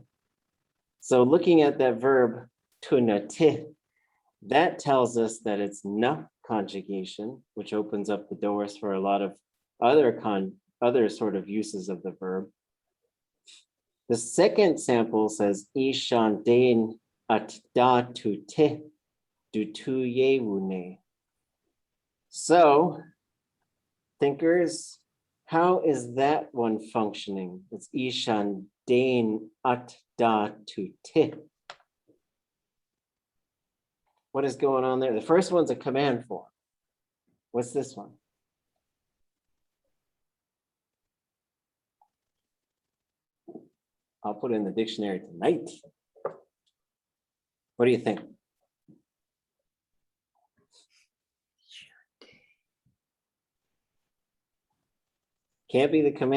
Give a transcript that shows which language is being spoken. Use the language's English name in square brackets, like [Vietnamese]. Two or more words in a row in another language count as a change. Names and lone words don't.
[English] So looking at that verb tunati, that tells us that it's na conjugation, which opens up the doors for a lot of other sort of uses of the verb. The second sample says Ishan dain at da tu te du tu yewune. So, thinkers, how is that one functioning? It's Ishan dain at da tu te. What is going on there? The first one's a command form. What's this one? I'll put it in the dictionary tonight. What do you think? Can't be the command.